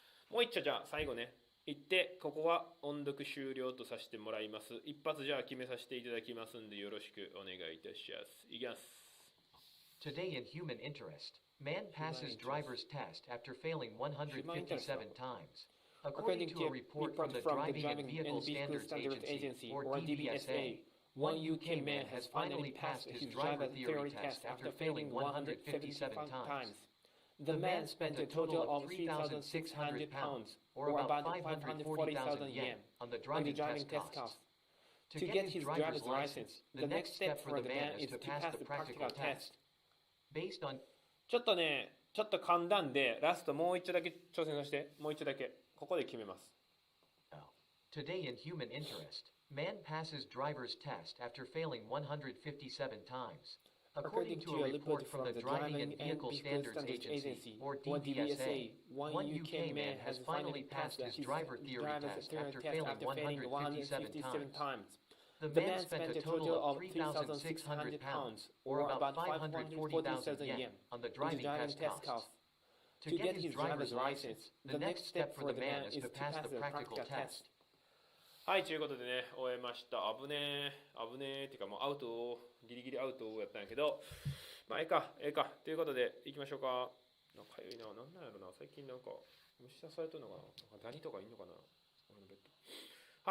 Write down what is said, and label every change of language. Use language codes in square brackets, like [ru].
[ja] もう一丁じゃあ最後ね。行って、ここは音読終了とさせてもらいます。一発じゃあ決めさせていただきますんでよろしくお願いいたします。いきます。 [en] Today in human interest, man passes driver's test after failing 157 times. According to a report from the Driving and Vehicle Standards Agency, or DVSA, One UK man has finally passed his driver theory test after failing 157 times. The man spent a total of £3,600, or about 540,000 yen, on the driving test costs. To get his driver's license, the next step for the man is to pass the practical test. Based on [ja] ちょっと噛んだんで、ラストもう一度だけ挑戦させて、もう一度だけ。ここで決めます。 [en] Today in human interest, man passes driver's test after failing 157 times. According to a report from the Driving and Vehicle Standards Agency, or DVSA, one UK man has finally passed his driver theory test after failing 157 times. The man spent a total of £3,600, or about 540,000 yen, on the driving test costs. To get his driver's license, the next step for the man is to pass the practical test. [ja] はい、ということでね、終えました。危ねえっていうかもうアウトを、ギリギリアウトをやったんやけど、まあ、ええか。ということで、行きましょうか。なんかいいな、なんなんやろな、最近なんか、虫刺されとるのかな、なんかダニとかいんのかな、俺のベッド。